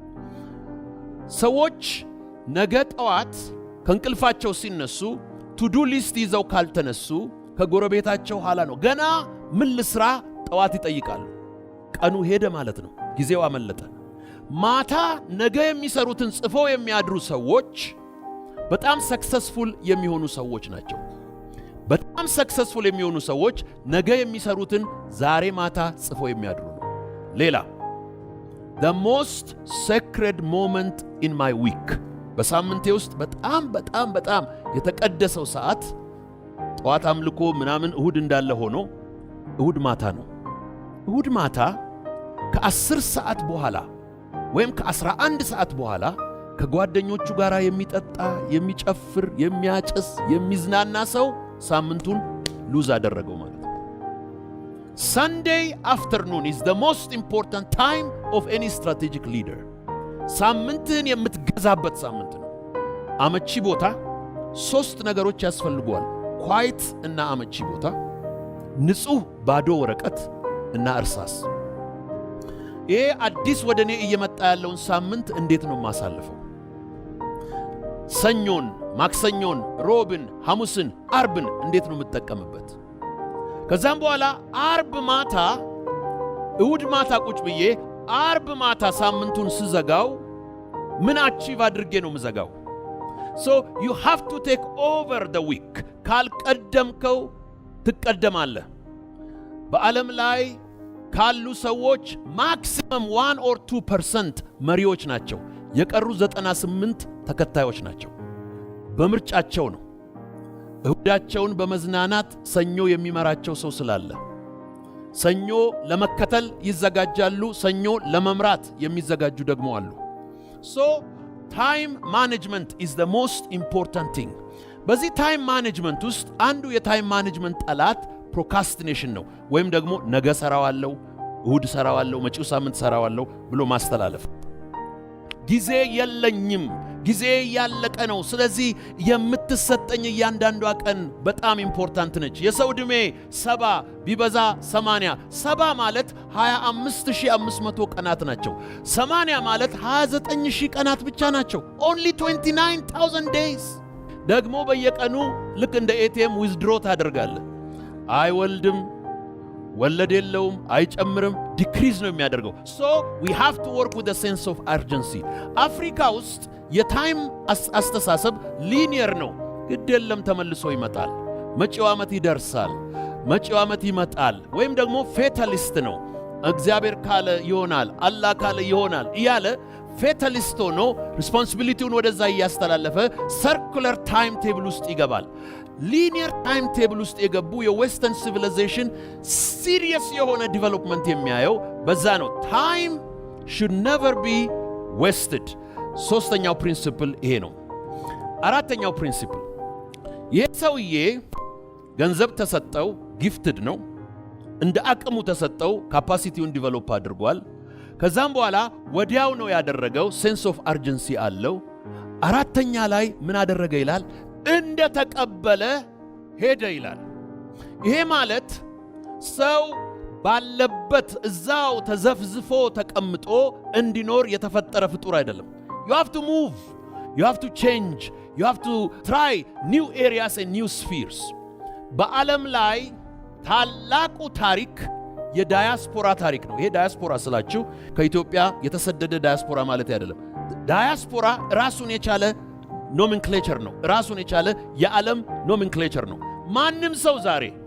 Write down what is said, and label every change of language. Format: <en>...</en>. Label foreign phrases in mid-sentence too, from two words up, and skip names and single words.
<am>ሰዎች ነገ ጠዋት ከእንቅልፋቸው ሲነሱ</am> <en>to do list</en> <am>ይዘው ካልተነሱ ከጎረቤታቸው ኋላ ነው። ገና ምን ልስራ ጠዋት ይጠይቃሉ። ቀኑ ሄደ ማለት ነው። ጊዜው አመለጠ። ማታ ነገ የሚሰሩትን ጽፈው የሚያድሩ ሰዎች በጣም ሰክሰስፉል የሚሆኑ ሰዎች ናቸው። በጣም ሰክሰስፉል የሚሆኑ ሰዎች ነገ የሚሰሩትን ዛሬ ማታ ጽፈው የሚያድሩ ነው። ሌላ</am> <en>the most sacred moment in my week</en> <am>በሳምንቴ ውስጥ በጣም የተቀደሰው ሰዓት ጠዋት አምልኮ ምናምን እሁድ እንዳለ ሆኖ እሁድ ማታ ነው። እሁድ ማታ ከ10 ሰዓት በኋላ ወይም ከ11 ሰዓት በኋላ ከጓደኞቹ ጋር የሚጠጣ፣ የሚጨፍር፣ የሚያጨስ፣ የሚዝናና ሰው ሳምንቱን ሉዝ አደረገው ማለት ነው።</am> <en>Sunday afternoon is the most important time of any strategic leader።</en> <am>ሳምንትን የምትገዛበት ሳምንት ነው። አመቺ ቦታ 3 ነገሮች ያስፈልጓል። ኳይት እና አመቺ ቦታ፣ ንጹህ ባዶ ወረቀት እና እርሳስ። ይሄ አዲስ ወደኔ እየመጣ ያለውን ሳምንት እንዴት ነው ማሳለፈው? ሰኞን፣ ማክሰኞን፣ ሮብን፣ ሐሙስን፣ አርብን እንዴት ነው የምጠቀምበት? ከዛም በኋላ አርብ ማታ እሁድ ማታ ቁጭ ብዬ አርብ ማታ ሳምንቱን ስዘጋው ምን አቺቭ አድርጌ ነው ምዘጋው?</am> <en>So you have to take over the week።</en> <am>ካልቀደምከው ትቀደማለህ። በዓለም ላይ ካሉ ሰዎች ማክሲመም 1 or 2% መሪዎች ናቸው። የቀሩ 98 ተከታዮች ናቸው። በምርጫቸው ነው። እሁዳቸውን በመዝናናት ሰኞ የሚመራቸው ሰው ስላለ ሰኞ ለመከተል ይዘጋጃሉ፣ ሰኞ ለመምራት የሚዘጋጁ ደግሞ አሉ።</am> <en>So time management is the most important thing። በዚህ time management</en> <am>ውስጥ አንዱ</am> <en>time management ጠላት ፕሮካስቲኔሽን</en> <am>ነው፣ ወይም ደግሞ ነገ ሰራዋለሁ፣ እሁድ ሰራዋለሁ፣ መጪው ሳምንት ሰራዋለሁ ብሎ ማስተላለፍ። ጊዜ የለኝም፣ ጊዜ ያለቀ ነው፣ ስለዚህ የምትሰጠኝ እያንዳንዷ ቀን በጣም ኢምፖርታንት ነች። የሰው ዕድሜ 70 ቢበዛ 80። 70 ማለት 25500 ቀናት ናቸው። 80 ማለት 29000 ቀናት ብቻ ናቸው።</am> <en>only 29000 days።</en> <am>ደግሞ በየቀኑ ልክ እንደ</am> <en>ATM withdraw</en> <am>ታደርጋለህ። አይወልድም፣ ወለድ የለውም፣ አይጨምርም፣ ዲክሪዝ ነው የሚያደርገው።</am> <en>so we have to work with a sense of urgency።</en> <am>አፍሪካ ውስጥ የታይም አስተሳሰብ ሊኒየር ነው። ግድ የለም ተመልሶ ይመጣል፣ መጪው ዓመት ይደርሳል፣ መጪው ዓመት ይመጣል። ወይም ደግሞ ፌታሊስት ነው። እግዚአብሔር ካለ ይሆናል፣ አላህ ካለ ይሆናል እያለ ፌታሊስት ሆኖ ሪስፖንሲቢሊቲውን ወደዛ እያስተላለፈ</am> <en>circular time table</en> <am>ውስጥ ይገባል።</am> <en>linear time</en> <am>ቴብል ውስጥ የገቡ</am> <en>western civilization serious</en> <am>የሆነ ዲቨሎፕመንት የሚያየው በዛ ነው።</am> <en>ታይም should never be wasted።</en> <am>ሶስተኛው ፕሪንሲፕል ይሄ ነው። አራተኛው ፕሪንሲፕል ይሄ ሰውዬ ገንዘብ ተሰጠው፣ ጊፍትድ ነው። እንደ አቅሙ ተሰጠው፣ ካፓሲቲውን ዲቨሎፕ አድርጓል። ከዛም በኋላ ወዲያው ነው ያደረገው።</am> <en>sense of urgency</en> <am>አለው። አራተኛ ላይ ምን አደረገ ይላል? እንደ ተቀበለ ሄደ ይላል። ይሄ ማለት ሰው ባለበት እዛው ተዘፍዝፎ ተቀምጦ እንዲኖር የተፈጠረ ፍጡር አይደለም።</am> <en>you have to move, you have to change, you have to try new areas and new spheres።</en> <am>በዓለም ላይ ታላቁ ታሪክ የዳያስፖራ ታሪክ ነው። ይሄ ዳያስፖራ ስላችሁ ከኢትዮጵያ የተሰደደ ዳያስፖራ ማለት አይደለም። ዳያስፖራ ራሱን የቻለ ኖሜንክሌቸር ነው። ራሱን የቻለ የዓለም ኖሜንክሌቸር ነው። ማንም ሰው ዛሬ</am>